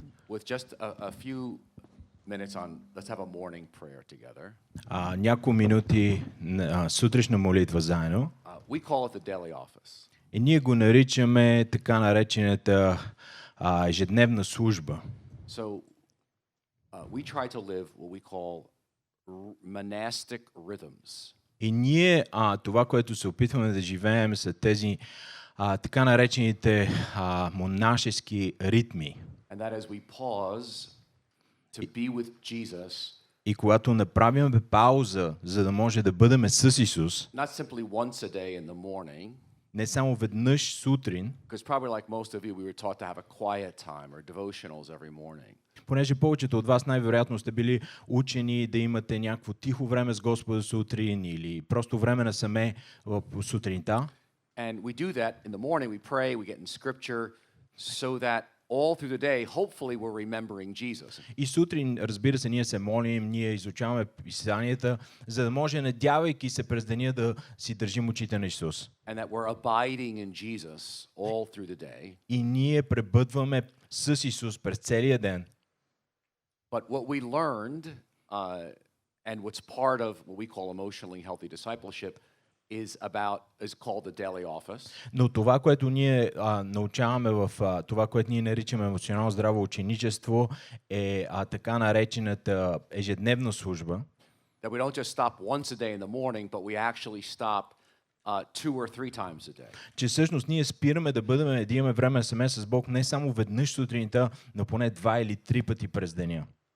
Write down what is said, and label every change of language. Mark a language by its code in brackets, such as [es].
[en] with just a few minutes on, let's have a morning prayer together. [bg] няколко минути на сутрешна молитва заедно. [en] We call it the daily office. [bg] И ние го наричаме така наречената ежедневна служба. [en] So we try to live what we call monastic rhythms. [bg] И ние това, което се опитваме да живеем, са тези така наречените монашески ритми. [en] And that as we pause to be with Jesus, [bg] И когато направим пауза, за да може да бъдем с Исус, [en] not simply once a day in the morning, [bg] не само веднъж сутрин, [en] because probably like most of you, we were taught to have a quiet time or devotionals every morning. [bg] понеже повечето от вас най-вероятно сте били учени да имате някакво тихо време с Господа сутрин или просто време насаме в сутринта. [en] And we do that in the morning, we pray, we get in scripture, so that all through the day, hopefully we're remembering Jesus. [bg] И сутрин, разбира се, ние се молим, ние изучаваме писанията, за да може, надявайки се през деня, да си държим очите на Исус. [en] And that we're abiding in Jesus all through the day. [bg] И ние пребъдваме с Исус през целия ден. [en] But what we learned, and what's part of what we call emotionally healthy discipleship, is called the daily office. [bg] Но това, което ние научаваме в това, което ние наричаме емоционално здраво ученичество, е така наречената ежедневна служба. [en] That we don't just stop once a day in the morning, but we actually stop 2 or 3 times a day. [bg] Че всъщност ние спираме да имаме време саме с Бог не само веднъж сутринта, но поне 2 или 3 пъти през деня.